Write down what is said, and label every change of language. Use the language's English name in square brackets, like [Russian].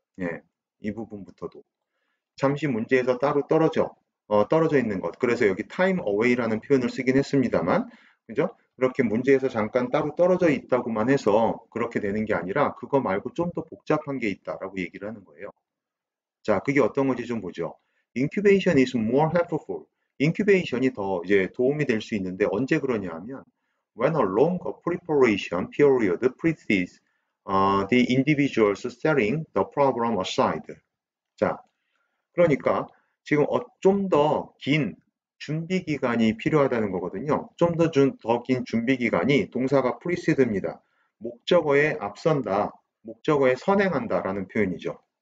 [Korean] 예, 이 부분부터도. 잠시 문제에서 따로 떨어져 있는 것. 그래서 여기 time away라는 표현을 쓰긴 했습니다만, 그죠? 그렇게 문제에서 잠깐 따로 떨어져 있다고만 해서 그렇게 되는 게 아니라 그거 말고 좀 더 복잡한 게 있다라고 얘기를 하는 거예요. 자, 그게 어떤 건지 좀 보죠. [English] Incubation is more helpful. [Korean] 인큐베이션이 더 이제 도움이 될 수 있는데 언제 그러냐 하면 [English] when a long preparation period precedes the individual's setting the problem aside. [Korean] 자, 그러니까 지금 좀 더 긴 준비 기간이 필요하다는 거거든요. 좀 더 긴 준비 기간이 동사가 precede입니다. 목적어에 앞선다, 목적어에 선행한다라는 표현이죠.